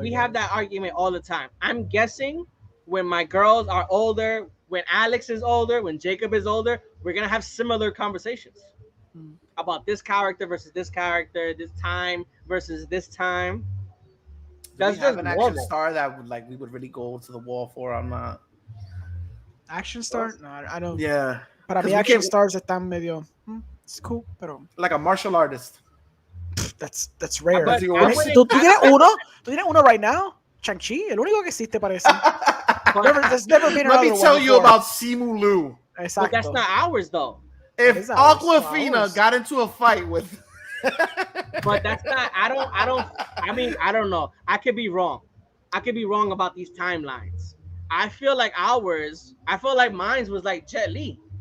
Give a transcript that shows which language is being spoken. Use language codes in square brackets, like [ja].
[en] We have that argument all the time. I'm guessing when my girls are older, when Alex is older, when Jacob is older, we're gonna have similar conversations about this character versus this character, this time versus this time. That's just an action star that we would really go to the wall for. I'm not action star. No, I don't. Yeah, [es] para mí action stars están medio. [en] It's cool, pero like a martial artist. That's rare. [es] ¿Tú tienes uno? ¿Tú tienes uno [en] right now? [es] Shang-Chi, el único que existe parece. [en] There's never been. Let me tell you about Simu Liu. But that's not ours though. If Aquafina got into a fight with, but that's not. I don't know. I could be wrong. I could be wrong about these timelines. I feel like mine was like Jet Li.